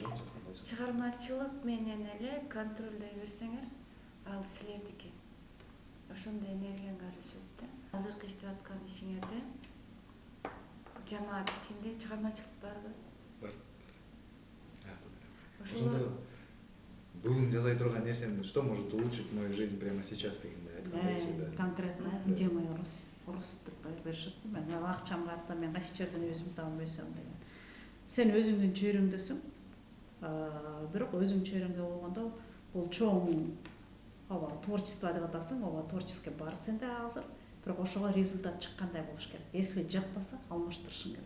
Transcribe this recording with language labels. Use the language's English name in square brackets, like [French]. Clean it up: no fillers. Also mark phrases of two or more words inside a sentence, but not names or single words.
[Kyrgyz] Чыгармачылык менен эле контролдой берсеңер, ал силердики. Ошондой энергияңар өсөт да. Азыркы иштеп аткан ишиңерде жамаат ичинде чыгармачылык барбы? Бар. Ошондо бүгүн жасай турган нерсем, [Russian] что может улучшить мою жизнь прямо сейчас [Kyrgyz] дегенде айткандай. [Russian] Конкретно где мой рост [Kyrgyz] деп беришет. Мен акчам бар да, мен кайсы жерден өзүм таап өсөм деген. Сен өзүңдүн чөйрөңдөсүң. Бирок өзүң чөйрөңдө болгондо бул чоң творчество деп атасың, творческий бар сенде азыр. Бирок ошого результат чыккандай болуш керек. Если жакпаса, алмаштырышың керек.